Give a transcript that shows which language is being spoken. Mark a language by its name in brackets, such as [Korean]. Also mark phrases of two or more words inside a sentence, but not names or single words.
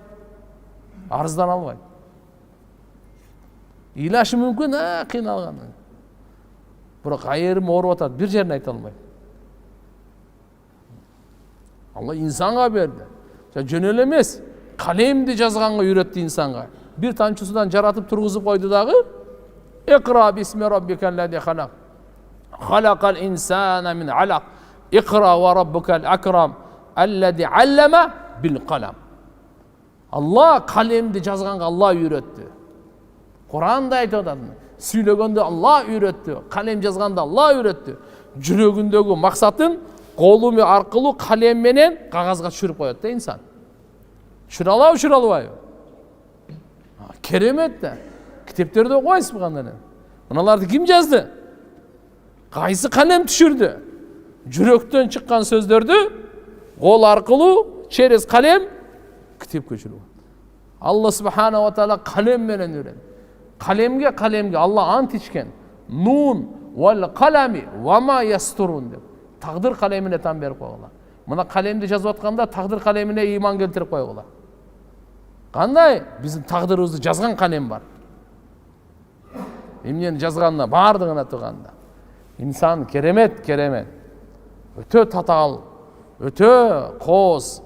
[Kyrgyz] Ыйлашы мүмкүн, кыйналган. Бирок айырым ооруп атат, бир жерин айта албайт. Алла инсанга берди. Жөн эле эмес, калемди жазганга үйрөттү инсанга. Бир тамчы судан жаратып тургузуп койду дагы. [Arabic] اقرأ باسم ربك الذي خلق. خلق الإنسان من علق. اقرأ وربك الأكرم الذي علم بالقلم. [Kyrgyz] Алла калемди жазганга Алла үйрөттү. Куранда айтып атат. Сүйлөгөндө Алла үйрөттү. Калем жазганда Алла үйрөттү. Жүрөгүндөгү максатын колу аркылуу калем менен кагазга түшүрүп коет да инсан. Түшүрө албайбы? Керемет да. Китептерде окуйсузбу кандай? Мыналарды ким жазды? Кайсы калем түшүрдү? Жүрөктөн чыккан сөздөрдү кол аркылуу через калем китепке түшүрүп. [Arabic] الله سبحانه وتعالى [Kyrgyz] калем менен үйрөндү. Калемге Алла ант ичкен. [Arabic] ن والقلم وما يسطرون [Kyrgyz] деп. Тагдыр калемине там берип койгула. Мына калемди жазып атканда тагдыр калемине ыйман келтирип койгула. Кандай? Биздин тагдырыбызды жазган калем бар. Эмнени жазганына бардыгына турганда. Инсан керемет. Өтө татаал, өтө кооз.